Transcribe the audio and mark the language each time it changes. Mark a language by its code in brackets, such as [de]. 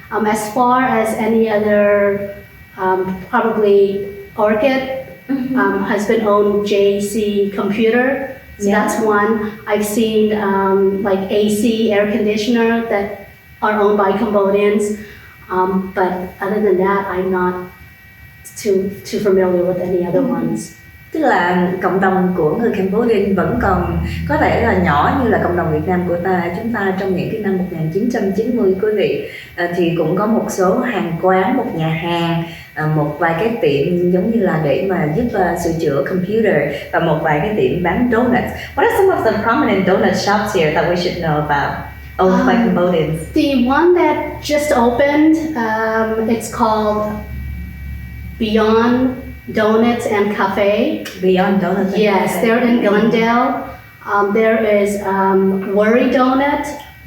[en] As far as any other, probably Orchid, husband-owned JC Computer. So that's one. I've seen like AC air conditioner that are owned by Cambodians, but other than that, I'm not too familiar with any other ones. [vi] Tức là cộng đồng của người Cambodian vẫn còn có thể là nhỏ như là cộng đồng Việt Nam của chúng ta trong những cái năm 1990, quý vị. Thì cũng có một số hàng quán, một nhà hàng, một vài cái tiệm giống như là để mà giúp sửa chữa computer, và một vài cái tiệm bán donuts. [en] What are some of the prominent donut shops here that we should know about? Owned by Cambodians. The one that just opened, it's called Beyond Donuts and Cafe. Beyond Donuts and Yes, Cafe. they're in Glendale. There is Worry Donut.